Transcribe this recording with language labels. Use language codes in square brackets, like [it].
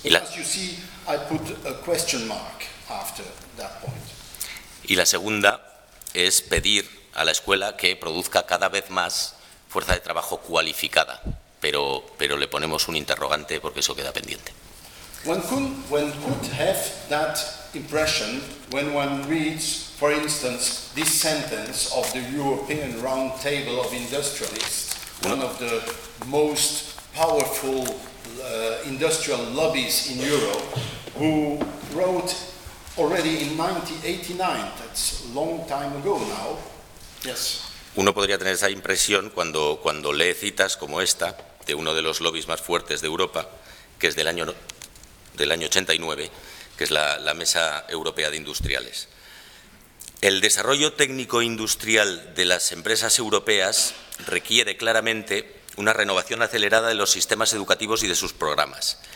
[en] As you see, I put a question mark after that point. [es] Y la segunda es pedir a la escuela que produzca cada vez más fuerza de trabajo cualificada, pero le ponemos un interrogante porque eso queda pendiente. [en] One could have that impression when one reads, for instance, this sentence of the European Round Table of Industrialists, one of the most powerful industrial lobbies in Europe, who wrote already in 1989, that's a long time ago now. Yes. [es] Uno podría tener esa impresión cuando lee citas como esta, de uno de los lobbies más fuertes de Europa, que es del año 89, que es la Mesa Europea de Industriales. El desarrollo técnico-industrial de las empresas europeas requiere claramente una renovación acelerada de los sistemas educativos y de sus programas.